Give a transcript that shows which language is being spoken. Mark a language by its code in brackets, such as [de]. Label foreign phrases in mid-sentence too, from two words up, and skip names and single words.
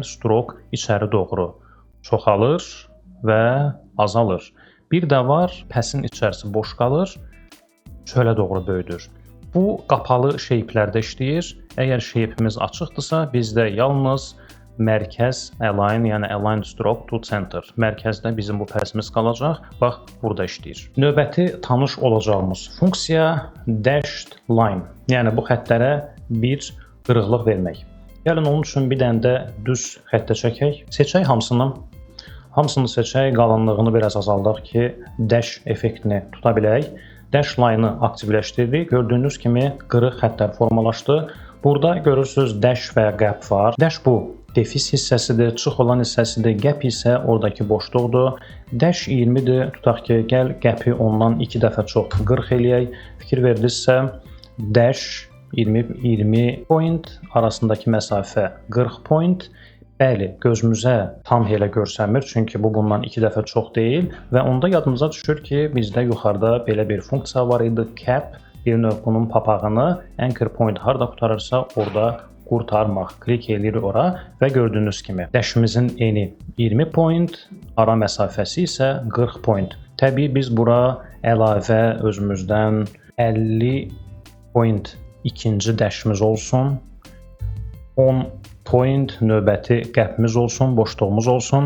[az] Stroke içəri doğru çoxalır və azalır. Bir də var, pass'in içərisi boş qalır, çölə doğru böyüdür. Bu qapalı shape'lərdə işləyir. Əgər shape'imiz açıqdırsa, bizdə yalnız mərkəz align, yəni [en] align stroke to center. [az] Mərkəzdə bizim bu pass'imiz qalacaq. Bax, burada işləyir. Növbəti tanış olacağımız funksiya [en] dashed line. [az] Yəni bu xəttlərə bir qırıqlıq vermək. Gəlin onun üçün bir dənə də düz xəttə çəkək. Seçək hamısını. Hamısını seçək, qalınlığını biraz azaldaq ki, dash effektini tuta bilək. [en] Dash line- [az] ı aktivləşdirdik. Gördüyünüz kimi qırıq xəttlər formalaşdı. Burada görürsünüz dash və gap var. Dash bu defis hissəsidir, çıx olan hissəsidir, gap isə oradakı boşluqdur. Dash 20-dir, tutaq ki, gəl gap-i ondan 2 dəfə çox 40 eləyək. Fikir verdinizsə, dash 20 point, arasındakı məsafə 40 point. Bəli, gözümüzə tam elə görsənmir, çünki bu bundan 2 dəfə çox deyil və onda yadımıza düşür ki, bizdə yuxarıda belə bir funksiya var idi, cap, bir növ bunun papağını [en] anchor point [az] harda qutarırsa orada qurtarmaq. Klik eləyirik ora və gördüyünüz kimi dashimizin eni 20 point, ara məsafəsi isə 40 point. Təbii biz bura əlavə özümüzdən 50 point ikinci dashimiz olsun, 10 point növbəti qəpimiz olsun, boşluğumuz olsun.